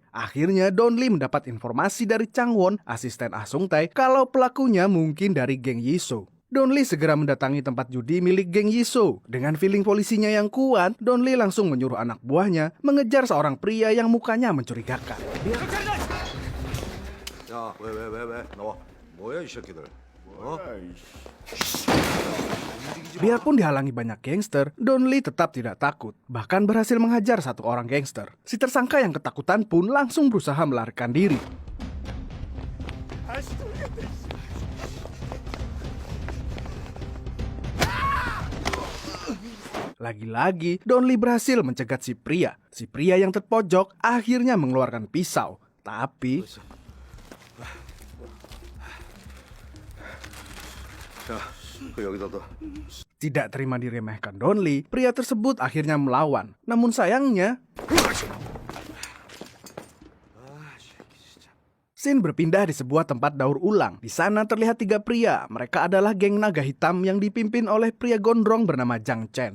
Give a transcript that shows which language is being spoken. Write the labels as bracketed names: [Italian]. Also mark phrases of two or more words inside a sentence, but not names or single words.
[Indonesian] Akhirnya Don Lee mendapat informasi dari Chang Won, asisten Ah Sung Tae, kalau pelakunya mungkin dari geng Yisoo. Don Lee segera mendatangi tempat judi milik geng Yisoo. Dengan feeling polisinya yang kuat, Don Lee langsung menyuruh anak buahnya mengejar seorang pria yang mukanya mencurigakan. [Korean] 야, 왜? 나와. 뭐야 이 새끼들? [Indonesian] Biarpun dihalangi banyak gangster, Don Lee tetap tidak takut. Bahkan berhasil menghajar satu orang gangster. Si tersangka yang ketakutan pun langsung berusaha melarikan diri. Lagi-lagi, Don Lee berhasil mencegat si pria. Si pria yang terpojok akhirnya mengeluarkan pisau. Tapi [Korean] 야, 여기다 둬. [Indonesian] tidak terima diremehkan Don Lee, pria tersebut akhirnya melawan. Namun sayangnya, scene berpindah di sebuah tempat daur ulang. Di sana terlihat 3 pria. Mereka adalah geng naga hitam yang dipimpin oleh pria gondrong bernama Jang Chen.